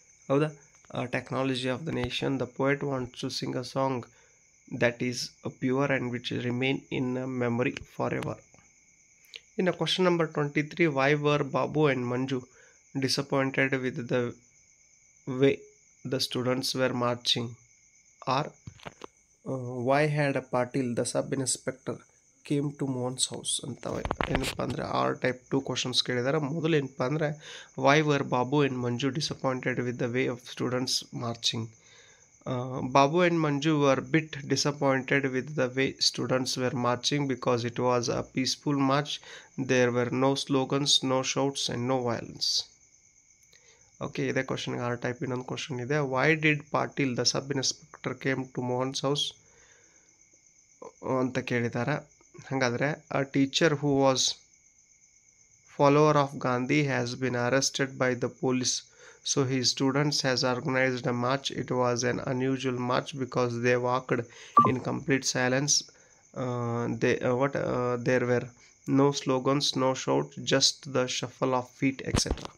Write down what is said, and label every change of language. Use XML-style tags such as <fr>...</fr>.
<en>ಹೌದಾ, technology of the nation. The poet wants to sing a song that is pure and which remain in memory forever. In question number 23, why were Babu and Manju disappointed with the way the students were marching? Or why had Patil, the sub-inspector, came to Mohan's house?</en> <kn>ಅಂತ ಏನಪ್ಪ ಅಂದರೆ R type 2 questions ಕೇಳಿದ್ದಾರೆ. ಮೊದಲು ಏನಪ್ಪ ಅಂದರೆ</kn> <en>Why were Babu and Manju disappointed with the way of students marching? Babu and Manju were bit disappointed with the way students were marching because it was a peaceful march. There were no slogans, no shouts and no violence.</en> <kn>Okay, ಇದೇ ಕ್ವಶನ್ಗೆ R type ಇನ್ನೊಂದು question ಇದೆ.</kn> <en>why did Patil the sub inspector came to Mohan's house</en> <kn>ಅಂತ ಕೇಳಿದ್ದಾರೆ. ಹಾಗಾದರೆ</kn> <en>A teacher who was follower of Gandhi has been arrested by the police. So his students has organized a march. It was an unusual march because they walked in complete silence. There were no slogans, no shout, just the shuffle of feet, etc.</en>